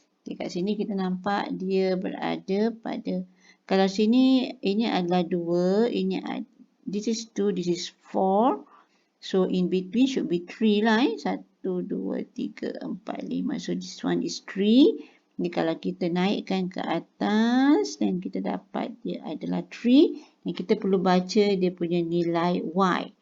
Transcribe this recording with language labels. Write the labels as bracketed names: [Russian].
[Malay] Kat sini kita nampak dia berada pada, kalau sini ini adalah 2, [English] this is 2, this is 4. So in between should be 3 lah. 1, 2, 3, 4, 5. So this one is 3. [Malay] Jadi kalau kita naikkan ke atas dan kita dapat dia adalah 3. Dan kita perlu baca dia punya nilai Y.